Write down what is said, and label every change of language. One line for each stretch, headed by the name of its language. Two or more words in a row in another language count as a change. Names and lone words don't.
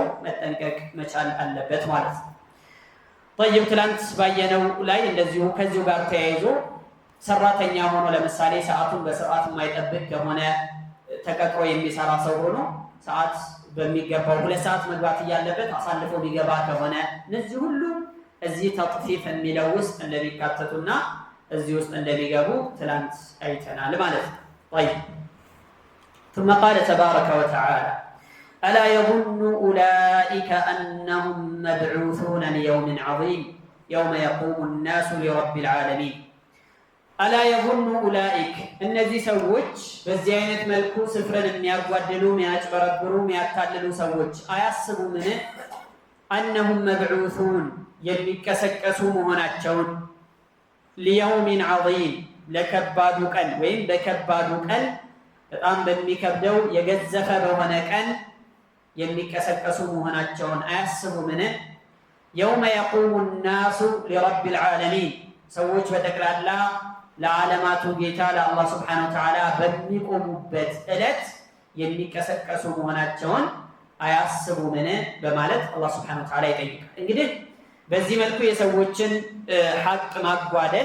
Amharic: መጠንቀቅ መቻል አለበት ማለት ነው። طيب ትላንት ባየነው ላይ እንደዚሁ ከዚሁ ጋር ተያይዞ ሰራተኛ ሆኖ ለምሳሌ ሰዓቱን በሰዓት የማይጠብቅ ከሆነ ተቀጥሮ የሚሰራ ሰው ሆኖ ሰዓት በሚገባው 2 ሰዓት መግባት እያለበት አሳልፎ ቢገባ ከሆነ እነዚህ ሁሉ እዚህ ተጥፊፍ የሚለው ውስጥ እንደሚካተቱና እዚህ ውስጥ እንደሚገቡ ትላንት አይተናል ማለት ነው። طيب
Arabic: ثم قال تبارك وتعالى ألا يظن أولئك أنهم مبعوثون ليوم عظيم يوم يقوم الناس لرب العالمين ألا يظن أولئك
Amharic: እነዚህ ሰዎች በዚህ አይነት መልኩ ስፍርን የሚያጓድሉ የሚያጭበረብሩ የሚያታልሉ ሰዎች አያስቡምን
Arabic: أنهم مبعوثون
Amharic: የሚቀሰቀሱ መሆናቸውን
Arabic: ليوم عظيم
Amharic: ለከባዱ ቀን ወይም በከባዱ ቀን በጣም በሚከብደው የገዘፈ በሆነ ቀን የሚቀሰቀሱ መሆናቸውን አያስቡምን?
Arabic: يوم يقوم الناس لرب العالمين
Amharic: ሰዎች በጠቅላላ ለዓለማቱ ጌታ ለአላህ
Arabic: سبحانه وتعالى
Amharic: በሚቆሙበት ዕለት የሚቀሰቀሱ መሆናቸውን አያስቡምን በማለት አላህ
Arabic: سبحانه وتعالى
Amharic: ይጠይቃል። እንግዲህ በዚህ መልኩ የሰዎችን ሐቅ ማጓደል